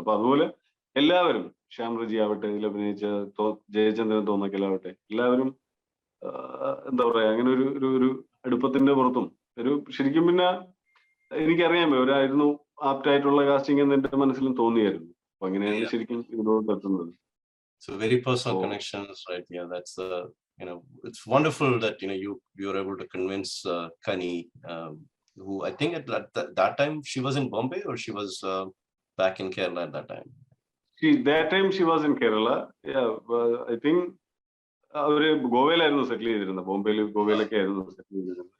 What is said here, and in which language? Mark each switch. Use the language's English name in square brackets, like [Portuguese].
[Malayalam] അപ്പൊ അതുപോലെ എല്ലാവരും, ശ്യാം റജി ആവട്ടെ, ഇതിൽ അഭിനയിച്ച ജയചന്ദ്രൻ തോന്നക്കലാവട്ടെ, എല്ലാവരും എന്താ പറയാ, അങ്ങനെ ഒരു ഒരു ഒരു അടുപ്പത്തിന്റെ പുറത്തും ഒരു ശരിക്കും പിന്നെ എനിക്കറിയാമോ അവരായിരുന്നു ആപ്റ്റായിട്ടുള്ള കാസ്റ്റിംഗ് എന്ന് എന്റെ മനസ്സിലും തോന്നിയായിരുന്നു. അപ്പൊ അങ്ങനെയാണ് ശരിക്കും ഇതിലോട്ട് എത്തുന്നത്. [English] So very personal Oh. connections, right? Yeah, that's it's wonderful that you were able to convince Kani, who I think at that time she was in Bombay or she was back in Kerala at that time. That time she was in Kerala. Yeah, I think [Malayalam] അവര് ഗോവയിലായിരുന്നു സെറ്റിൽ ചെയ്തിരുന്നത്. ഗോവയിലൊക്കെ ആയിരുന്നു സെറ്റിൽ ചെയ്തിരുന്നത്.